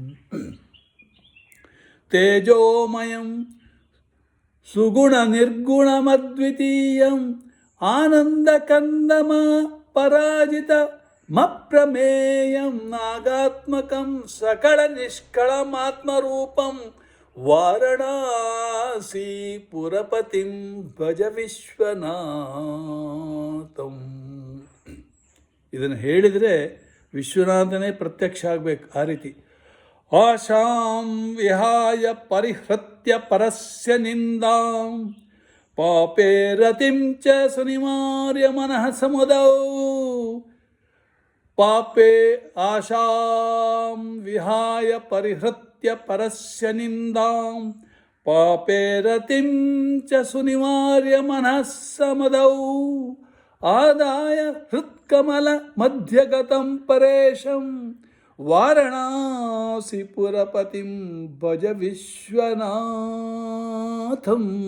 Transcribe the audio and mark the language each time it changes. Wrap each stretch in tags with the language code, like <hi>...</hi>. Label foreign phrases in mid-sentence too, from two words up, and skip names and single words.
<sa>ತೇಜೋಮಯಂ ಸುಗುಣನಿರ್ಗುಣಮದ್ವಿತೀಯಂ ಆನಂದಕಂದಮ ಪರಾಜಿತಮಪ್ರಮೇಯಂ ನಾಗಾತ್ಮಕಂ ಸಕಲನಿಷ್ಕಳಮಾತ್ಮರೂಪಂ ವಾರಣಾಸಿಪುರಪತಿಂ ಭಜ ವಿಶ್ವನಾಥಂ.</sa> <kn>ಇದನ್ನು ಹೇಳಿದರೆ ವಿಶ್ವನಾಥನೇ ಪ್ರತ್ಯಕ್ಷ ಆಗಬೇಕು. ಆ ರೀತಿ</kn> <sa>ಆಶಾಂ ವಿಹಾಯ ಪರಿಹೃತ್ಯ ಪರಸ್ಯ ನಿಂದಾಂ ಪಾಪೇ ರತಿಂ ಚ ಸುನಿವಾರ್ಯ ಮನಃ ಸಮುದೌ ಪಾಪೇ ಆಶಾಂ ವಿಹಾಯ ಪರಿಹೃತ್ಯ ಪರಸ್ಯ ನಿಂದಾಂ ಪಾಪೇ ರತಿಂ ಚ ಸುನಿವಾರ್ಯ ಮನಃ ಸಮುದೌ ಆದಾಯ ಹೃತ್ಕಮಲ ಮಧ್ಯಗತಂ ಪರೇಶಂ ವಾರಣಾಸಿಪುರಪತಿಂ ಭಜ ವಿಶ್ವನಾಥಂ.</sa>